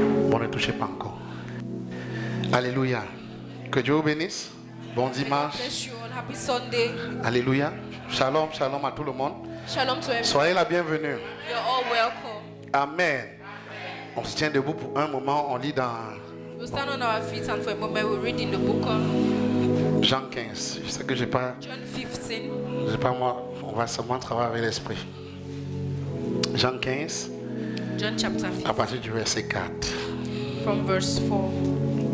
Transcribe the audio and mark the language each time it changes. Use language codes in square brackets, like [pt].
[fr] Bon, ne touchez pas encore. Alléluia. Que Dieu vous bénisse. Bon dimanche. [en] Happy Sunday. [fr] Alléluia. Shalom, shalom à tout le monde. [en] Shalom to everyone. [fr] Soyez la bienvenue. [en] You're all welcome. [fr] Amen. On se tient debout pour un moment. On lit dans [en] We'll stand on our feet and for a moment we'll read in the book of [fr] Jean 15. Je sais que j'ai pas. [en] John 15. [fr] J'ai pas moi. On va seulement travailler avec l'esprit. Jean 15. [en] John chapter 15. [fr] À partir du verset 4. [en] From verse 4.